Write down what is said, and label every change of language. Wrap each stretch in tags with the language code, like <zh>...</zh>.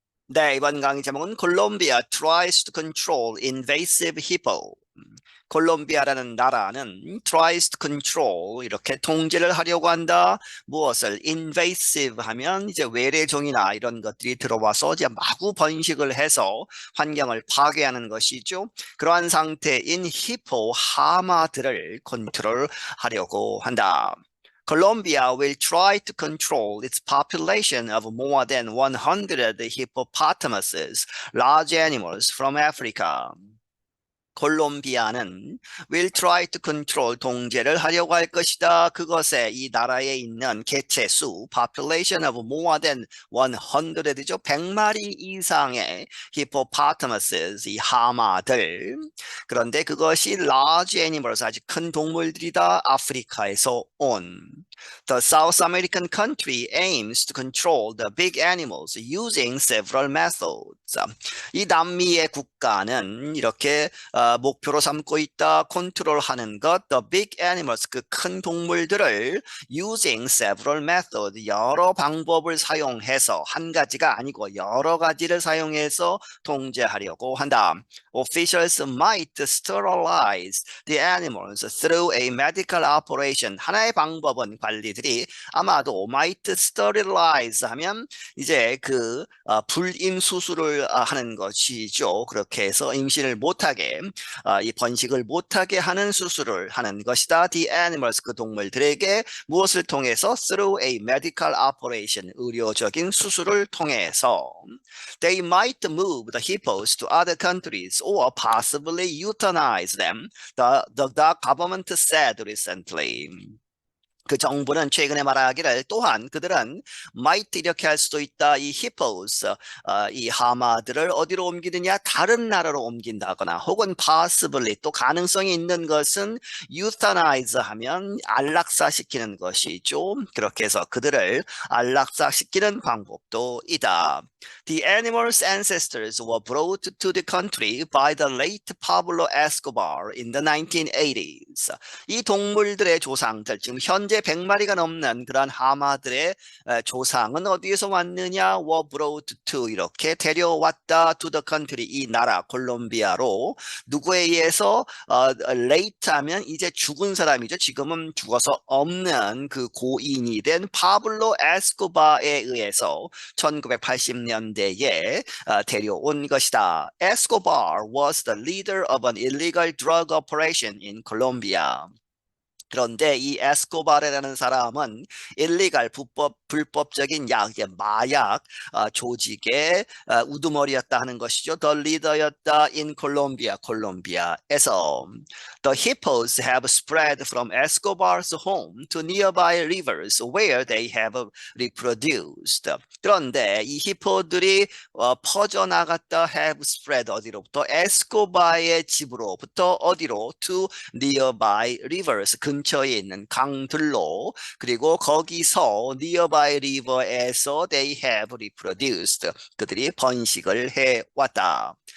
<ko>네, 이번 강의 제목은</ko> <en>Colombia tries to control invasive hippo.</en> <ko>콜롬비아라는 나라는</ko> <en>tries to control</en> <ko>이렇게 통제를 하려고 한다. 무엇을 invasive 하면 이제 외래종이나 이런 것들이 들어와서 이제 마구 번식을 해서 환경을 파괴하는 것이죠. 그러한 상태인 히포 하마들을 컨트롤하려고 한다.</ko> <en>Colombia will try to control its population of more than 100 hippopotamuses, large animals from Africa.</en> <ko>콜롬비아는</ko> <en>will try to control</en> <ko>통제를 하려고 할 것이다. 그것에 이 나라에 있는 개체 수</ko> <en>population of more than 100</en> <ko>죠. 100마리 이상의</ko> <en>hippopotamuses</en> <ko>이 하마들. 그런데 그것이</ko> <en>large animals</en> <ko>아주 큰 동물들이다. 아프리카에서 온.</ko> <en>The South American country aims to control the big animals using several methods.</en> <ko>이 남미의 국가는 이렇게 목표로 삼고 있다. 컨트롤하는 것,</ko> <en>the big animals,</en> <ko>그 큰 동물들을</ko> <en>using several methods,</en> <ko>여러 방법을 사용해서 한 가지가 아니고 여러 가지를 사용해서 통제하려고 한다.</ko> <en>Officials might sterilize the animals through a medical operation.</en> <ko>하나의 방법은 관리들이 아마도</ko> <en>might sterilize</en> <ko>하면 이제 그 불임 수술을 하는 것이죠. 그렇게 해서 임신을 못하게 이 번식을 못하게 하는 수술을 하는 것이다.</ko> <en>The animals</en> <ko>그 동물들에게 무엇을 통해서</ko> <en>through a medical operation</en> <ko>의료적인 수술을 통해서</ko> <en>they might move the hippos to other countries or possibly euthanize them. The government said recently.</en> <ko>그 정부는 최근에 말하기를 또한 그들은</ko> <en>might</en> <ko>이렇게 할 수도 있다. 이</ko> <en>hippos,</en> <ko>이 하마들을 어디로 옮기느냐? 다른 나라로 옮긴다거나 혹은</ko> <en>possibly</en> <ko>또 가능성이 있는 것은</ko> <en>euthanize</en> <ko>하면 안락사시키는 것이죠. 그렇게 해서 그들을 안락사시키는 방법도 있다.</ko> <en>The animals' ancestors were brought to the country by the late Pablo Escobar in the 1980s.</en> <ko>이 동물들의 조상들, 지금 현재 100마리가 넘는 그러한 하마들의 조상은 어디에서 왔느냐?</ko> <en>were brought to</en> <ko>이렇게 데려왔다.</ko> <en>to the country</en> <ko>이 나라 콜롬비아로 누구에 의해서</ko> <en>late</en> <ko>하면 이제 죽은 사람이죠. 지금은 죽어서 없는 그 고인이 된 파블로 에스코바에 의해서 1980년대에 데려온 것이다.</ko> <en>Escobar was the leader of an illegal drug operation in Colombia.</en> <ko>그런데 이 에스코바르라는 사람은 일리갈 불법적인 약, 마약 조직의 우두머리였다 하는 것이죠. 더 리더였다</ko> <en>in</en> <ko>콜롬비아, 콜롬비아에서.</ko> <en>The hippos have spread from Escobar's home to nearby rivers where they have reproduced.</en> <ko>그런데 이 히포들이 퍼져나갔다</ko> <en>have spread</en> <ko>어디로부터? 에스코바의 집으로부터 어디로?</ko> <en>to nearby rivers</en> <ko>근처에 있는 강들로 그리고 거기서</ko> <en>nearby river</en> <ko>에서</ko> <en>they have reproduced</en> <ko>그들이 번식을 해왔다.</ko>